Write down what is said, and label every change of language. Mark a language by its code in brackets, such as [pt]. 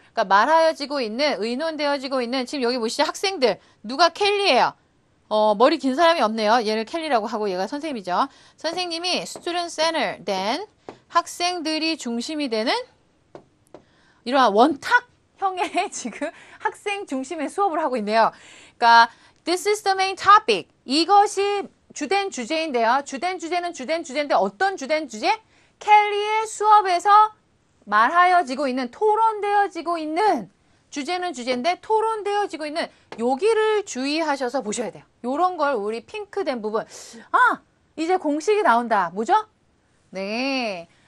[ko] 그러니까 말하여지고 있는, 의논되어지고 있는, 지금 여기 보시죠. 학생들. 누가 켈리예요? 머리 긴 사람이 없네요. 얘를 켈리라고 하고 얘가 선생님이죠. 선생님이 student center, then 학생들이 중심이 되는 이러한 원탁형의 지금 학생 중심의 수업을 하고 있네요. [en] 그러니까 this is the main topic. [ko] 이것이 주된 주제인데요. 주된 주제인데 어떤 주된 주제? 켈리의 수업에서 말하여지고 있는, 토론되어지고 있는, 주제는 주제인데 토론되어지고 있는 여기를 주의하셔서 보셔야 돼요. 요런 걸 우리 핑크된 부분. 이제 공식이 나온다. 뭐죠? 네.